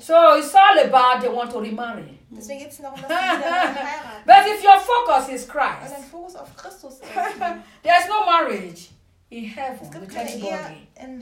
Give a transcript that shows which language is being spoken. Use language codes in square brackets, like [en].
[en] So it's all about they want to remarry. [de] Deswegen geht's noch um das, dass sie heiraten. [en] But if your focus is Christ, [de] wenn dein Fokus auf Christus ist, [en] there is no marriage in heaven with anybody.